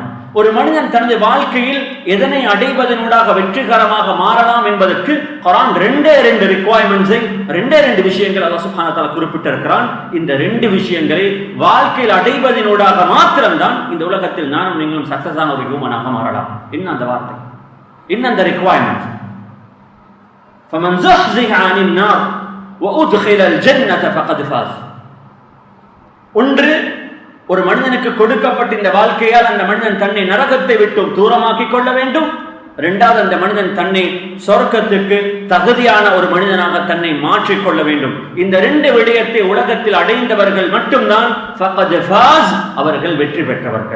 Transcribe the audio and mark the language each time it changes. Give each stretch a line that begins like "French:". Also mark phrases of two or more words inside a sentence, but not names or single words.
Tamil: ஒரு மனிதன் தனது வாழ்க்கையில் எதனை அடைவதனூடாக வெற்றிகரமாக மாறலாம் என்பதற்கு குர்ஆன் 2 ரிக்வயர்மெண்ட்ஸை 2 விஷயங்கள்
Arabic: الله سبحانه وتعالى
Tamil: குறிப்பிட்டிருக்கிறான். இந்த 2 விஷயங்களை வாழ்க்கையில் அடைவதனூடாக மாத்திரம்தான் இந்த உலகத்தில் நானும் நீங்களும் சக்சஸ் ஆன ஒரு ஹியூமனாக மாறலாம். என்ன அந்த வார்த்தை, என்ன அந்த ரிக்வயர்மெண்ட்?
Arabic: فمن زحزح عن النار وادخل الجنة فقد فاز.
Tamil: ஒன்று, ஒரு மனிதனுக்கு கொடுக்கப்பட்ட இந்த வாழ்க்கையால் அந்த மனிதன் தன்னை நரகத்தை விட்டு தூரமாக்கி கொள்ள வேண்டும். 2வது, அந்த மனிதன் தன்னை சொர்க்கத்துக்கு தகுதியான ஒரு மனிதனாக தன்னை மாற்றிக்கொள்ள வேண்டும். இந்த 2 விடயத்தை உலகத்தில் அடைந்தவர்கள் மட்டும்தான்
Arabic: فقد فاز,
Tamil: அவர்கள் வெற்றி பெற்றவர்கள்.